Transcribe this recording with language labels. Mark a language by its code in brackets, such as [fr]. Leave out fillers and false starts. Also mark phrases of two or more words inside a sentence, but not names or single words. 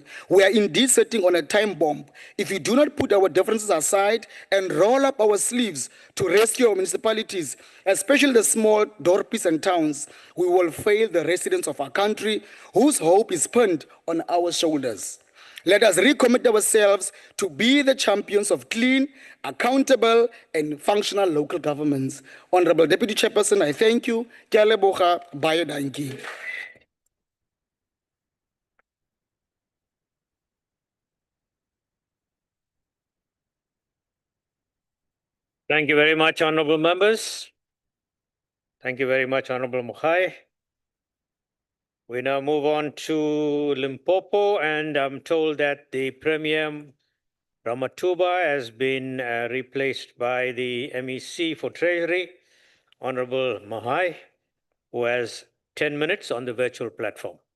[en] We are indeed sitting on a time bomb. If we do not put our differences aside and roll up our sleeves to rescue our municipalities, especially the small dorpies and towns, we will fail the residents of our country whose hope is pinned on our shoulders. Let us recommit ourselves to be the champions of clean, accountable, and functional local governments. Honorable Deputy Chairperson, I thank you. [tn] Ke a leboga, [af] baie dankie. [en] Thank you very much, honorable members. Thank you very much, Honorable Mukhai. We now move on to Limpopo, and I'm told that the Premier Ramatuba has been replaced by the MEC for Treasury, Honorable Mahai, who has 10 minutes on the virtual platform.